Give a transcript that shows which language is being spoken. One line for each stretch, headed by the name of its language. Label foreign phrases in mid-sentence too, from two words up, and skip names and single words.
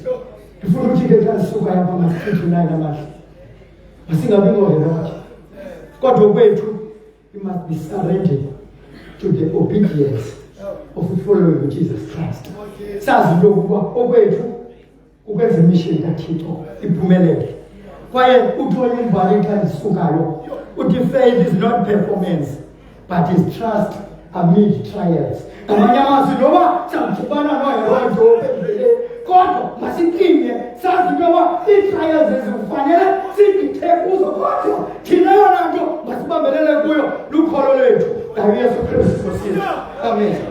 Xhosa: Ndifuna ukuthi ke xa sisuka yapha masithi naye namahla masingabi ngoHerode kodwa kwethu
English: we must be surrendered to the obedience of following Jesus Christ.
Xhosa: Sazi into yokuba okwethu ukwenza imission kaThixo iphumelele. Kwaye uthonya umbhali xa ndisukayo uthi
English: faith is not performance but is trust amid trials.
Xhosa: Ngamanye amazwi noba samjubana noHerode kodwa masiqine sazi into yoba ii-trials ezifanele sigithe kuzo kodwa thina yona nto masibambelele kuyo lukholo lwethu ngayesu Kristu Nkosi yethu. Amen.